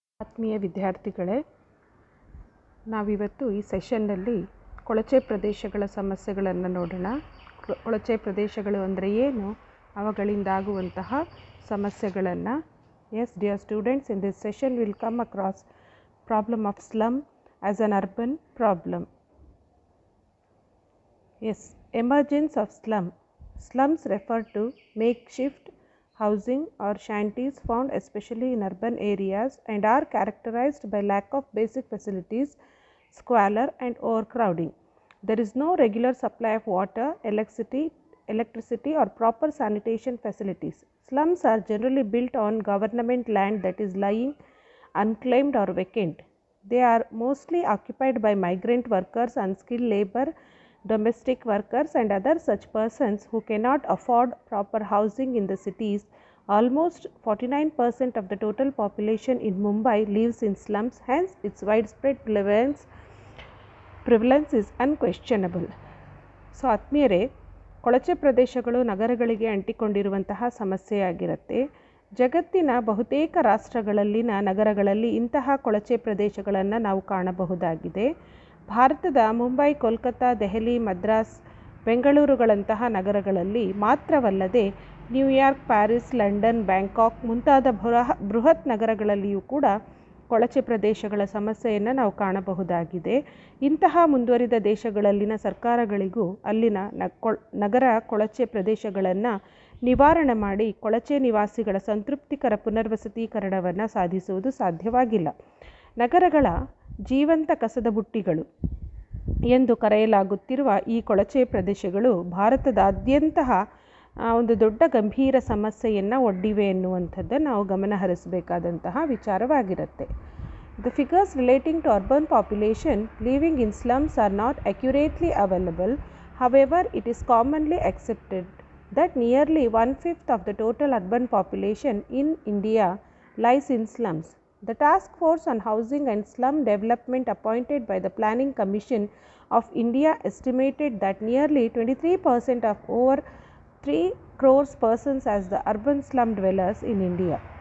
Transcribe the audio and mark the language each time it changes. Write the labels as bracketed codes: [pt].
[kn] ಆತ್ಮೀಯ ವಿದ್ಯಾರ್ಥಿಗಳೇ, ನಾವಿವತ್ತು ಈ ಸೆಷನ್ನಲ್ಲಿ ಕೊಳಚೆ ಪ್ರದೇಶಗಳ ಸಮಸ್ಯೆಗಳನ್ನು ನೋಡೋಣ. ಕೊಳಚೆ ಪ್ರದೇಶಗಳು ಅಂದರೆ ಏನು, ಅವುಗಳಿಂದಾಗುವಂತಹ ಸಮಸ್ಯೆಗಳನ್ನು. [en] Yes, dear students, in this session we will come across problem of slum as an urban problem. Yes, emergence of slum. Slums refer to makeshift housing or shanties found especially in urban areas and are characterized by lack of basic facilities, squalor and overcrowding. There is no regular supply of water, electricity or proper sanitation facilities. Slums are generally built on government land that is lying unclaimed or vacant. They are mostly occupied by migrant workers, unskilled labor, domestic workers and other such persons who cannot afford proper housing in the cities. Almost 49% of the total population in Mumbai lives in slums, hence its widespread prevalence is unquestionable. [kn] So ಆತ್ಮೀಯರೇ, ಕೊಳಚೆ ಪ್ರದೇಶಗಳು ನಗರಗಳಿಗೆ ಅಂಟಿಕೊಂಡಿರುವಂತಹ ಸಮಸ್ಯೆಯಾಗಿರುತ್ತೆ. ಜಗತ್ತಿನ ಬಹುತೇಕ ರಾಷ್ಟ್ರಗಳಲ್ಲಿನ ನಗರಗಳಲ್ಲಿ ಇಂತಹ ಕೊಳಚೆ ಪ್ರದೇಶಗಳನ್ನು ನಾವು ಕಾಣಬಹುದಾಗಿದೆ. ಭಾರತದ ಮುಂಬೈ, ಕೋಲ್ಕತ್ತಾ, ದೆಹಲಿ, ಮದ್ರಾಸ್, ಬೆಂಗಳೂರುಗಳಂತಹ ನಗರಗಳಲ್ಲಿ ಮಾತ್ರವಲ್ಲದೆ ನ್ಯೂಯಾರ್ಕ್, ಪ್ಯಾರಿಸ್, ಲಂಡನ್, ಬ್ಯಾಂಕಾಕ್ ಮುಂತಾದ ಬೃಹತ್ ನಗರಗಳಲ್ಲಿಯೂ ಕೂಡ ಕೊಳಚೆ ಪ್ರದೇಶಗಳ ಸಮಸ್ಯೆಯನ್ನು ನಾವು ಕಾಣಬಹುದಾಗಿದೆ. ಇಂತಹ ಮುಂದುವರಿದ ದೇಶಗಳಲ್ಲಿನ ಸರ್ಕಾರಗಳಿಗೂ ಅಲ್ಲಿನ ನಗರ ಕೊಳಚೆ ಪ್ರದೇಶಗಳನ್ನು ನಿವಾರಣೆ ಮಾಡಿ ಕೊಳಚೆ ನಿವಾಸಿಗಳ ಸಂತೃಪ್ತಿಕರ ಪುನರ್ವಸತೀಕರಣವನ್ನು ಸಾಧಿಸುವುದು ಸಾಧ್ಯವಾಗಿಲ್ಲ. ನಗರಗಳ ಜೀವಂತ ಕಸದ ಬುಟ್ಟಿಗಳು ಎಂದು ಕರೆಯಲಾಗುತ್ತಿರುವ ಈ ಕೊಳಚೆ ಪ್ರದೇಶಗಳು ಭಾರತದಾದ್ಯಂತಹ ಒಂದು ದೊಡ್ಡ ಗಂಭೀರ ಸಮಸ್ಯೆಯನ್ನು ಒಡ್ಡಿವೆ ಎನ್ನುವಂಥದ್ದನ್ನು ನಾವು ಗಮನ ಹರಿಸಬೇಕಾದಂತಹ ವಿಚಾರವಾಗಿರುತ್ತೆ. [en] The figures relating to urban population living in slums are not accurately available. However, it is commonly accepted that nearly 1/5 of the total urban population in India lies in slums. The task force on housing and slum development appointed by the Planning Commission of India estimated that nearly 23% of over 3 crores persons as the urban slum dwellers in India.